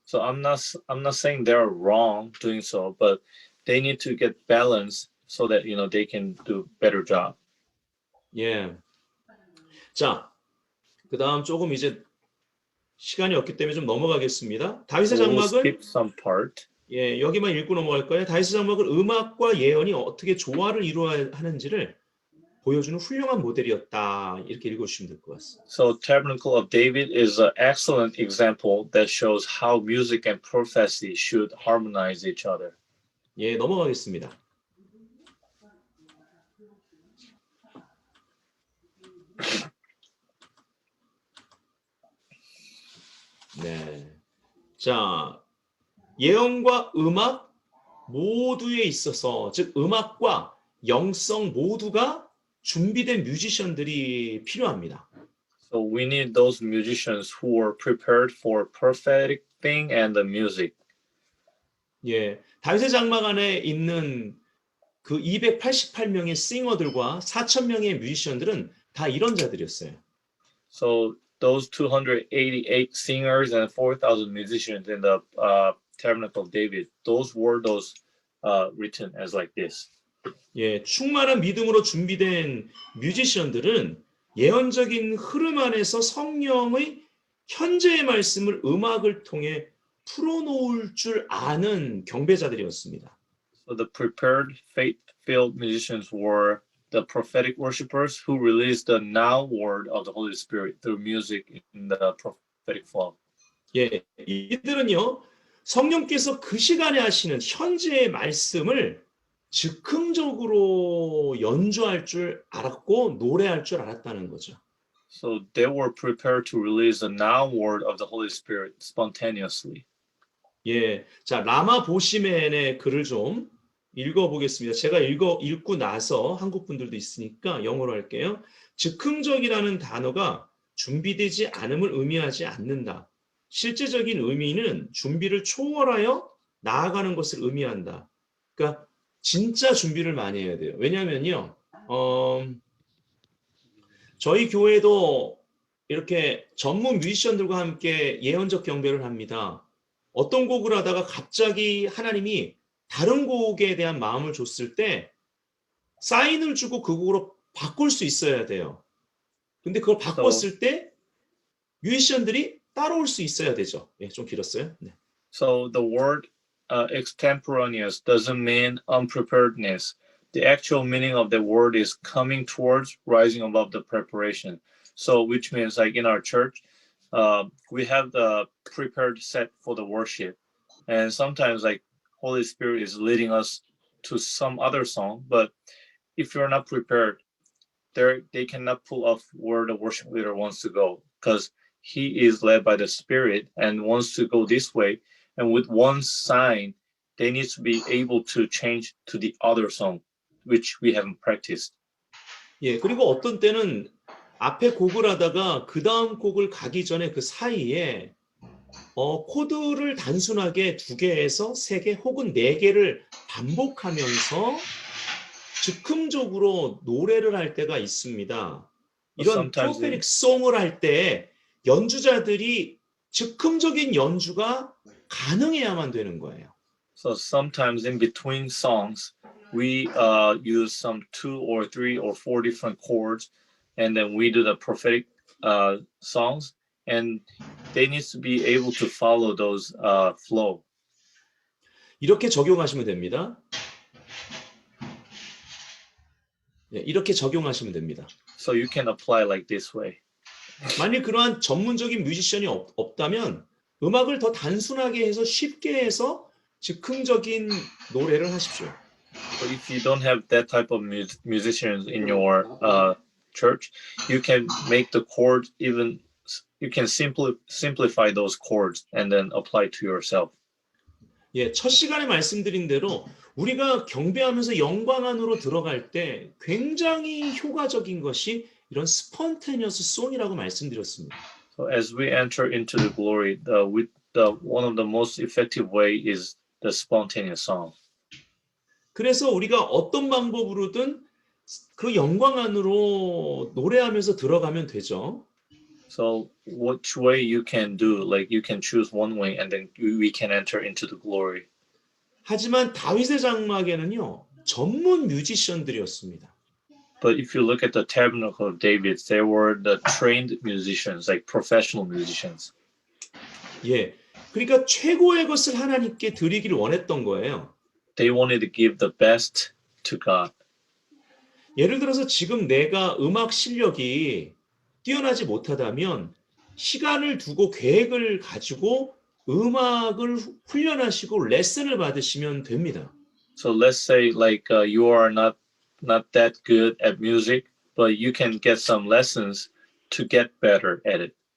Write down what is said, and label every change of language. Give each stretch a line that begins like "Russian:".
English: So I'm not saying they're wrong doing so, but they need to get balance so that they can do better job.
Korean: 예. 자, 그다음 조금 이제 시간이 없기 때문에 좀 넘어가겠습니다. 다윗의
English: So we'll
Korean: 장막은
English: skip some part.
Korean: 예, 여기만 읽고 넘어갈 거예요. 다윗의 장막은 음악과 예언이 어떻게 조화를 이루어야 하는지를 보여주는 훌륭한 모델이었다. 이렇게 읽어주시면 될 것 같습니다.
English: So Tabernacle of David is an excellent example that shows how music and prophecy should harmonize each other.
Korean: 예, 넘어가겠습니다. 네. 자, 예언과 음악 모두에 있어서 즉 음악과 영성 모두가 준비된 뮤지션들이 필요합니다.
English: So we need those musicians who are prepared for prophetic thing and the music.
Korean: 예, 다윗의 장막 안에 있는 그 288명의 싱어들과 4,000명의 뮤지션들은 다 이런 자들이었어요.
English: So those 288 singers and 4,000 musicians in the Tabernacle of David, those were those written as like this.
Korean: 예, 충만한 믿음으로 준비된 뮤지션들은 예언적인 흐름 안에서 성령의 현재의 말씀을 음악을 통해 풀어놓을 줄 아는 경배자들이었습니다.
English: So the prepared, faith-filled musicians were the prophetic worshipers who released the now word of the Holy Spirit through music in the prophetic flow.
Korean: 예, 이들은요 성령께서 그 시간에 하시는 현재의 말씀을 즉흥적으로 연주할 줄 알았고 노래할 줄 알았다는 거죠.
English: So they were prepared to release the now word of the Holy Spirit spontaneously.
Korean: 예, 자 라마 보시멘의 글을 좀 읽어보겠습니다. 제가 읽고 나서 한국 분들도 있으니까 영어로 할게요. 즉흥적이라는 단어가 준비되지 않음을 의미하지 않는다. 실제적인 의미는 준비를 초월하여 나아가는 것을 의미한다. 그러니까 진짜 준비를 많이 해야 돼요. 왜냐하면요, 저희 교회도 이렇게 전문 뮤지션들과 함께 예언적 경배를 합니다. 어떤 곡을 하다가 갑자기 하나님이 다른 곡에 대한 마음을 줬을 때 사인을 주고 그 곡으로 바꿀 수 있어야 돼요. 근데 그걸
English: So
Korean: 바꿨을 때 뮤지션들이 따라올 수 있어야 되죠. 예, 좀 길었어요. 네.
English: so the word extemporaneous doesn't mean unpreparedness. The actual meaning of the word is coming towards, rising above the preparation. So which means like in our church, we have the prepared set for the worship, and sometimes like Holy Spirit is leading us to some other song, but if you're not prepared, they cannot pull off where the worship leader wants to go because he is led by the Spirit and wants to go this way. And with one sign, they need to be able to change to the other song, which we haven't practiced.
Korean: 예, 그리고 어떤 때는 앞에 곡을 하다가 그 다음 곡을 가기 전에 그 사이에 코드를 단순하게 2개에서 3개 혹은 4개를 반복하면서 즉흥적으로 노래를 할 때가 있습니다. 이런
English: Sometimes
Korean: 프로페릭 송을 할 때 연주자들이 즉흥적인 연주가 가능해야만 되는 거예요.
English: So sometimes in between songs, we use some 2 or 3 or 4 different chords, and then we do the prophetic songs, and they need to be able to follow those flow.
Korean: 이렇게 적용하시면 됩니다. 네, 이렇게 적용하시면 됩니다.
English: So you can apply like this way.
Korean: 만일 그러한 전문적인 뮤지션이 없다면 음악을 더 단순하게 해서 쉽게 해서 즉흥적인 노래를 하십시오.
English: But if you don't have that type of musicians in your church, you can make the chords even. You can simplify those chords and then apply to yourself.
Korean: 예, 첫 시간에 말씀드린 대로 우리가 경배하면서 영광 안으로 들어갈 때 굉장히 효과적인 것이 이런 스폰테니어스 송이라고 말씀드렸습니다.
English: So as we enter into the glory, one of the most effective way is the spontaneous song.
Korean: 그래서 우리가 어떤 방법으로든 그 영광 안으로 노래하면서 들어가면 되죠.
English: So which way you can do, like you can choose one way and then we can enter into the glory.
Korean: 하지만 다윗의 장막에는요, 전문 뮤지션들이었습니다.
English: But if you look at the tabernacle of David, they were the trained musicians, like professional musicians.
Korean: 예, 그러니까 최고의 것을 하나님께 드리기를 원했던 거예요.
English: They wanted to give the best to God.
Korean: 예를 들어서 지금 내가 음악 실력이 뛰어나지 못하다면 시간을 두고 계획을 가지고 음악을 훈련하시고 레슨을 받으시면 됩니다.
English: So let's say like you are not that good at music, but you can get some lessons to get better at it.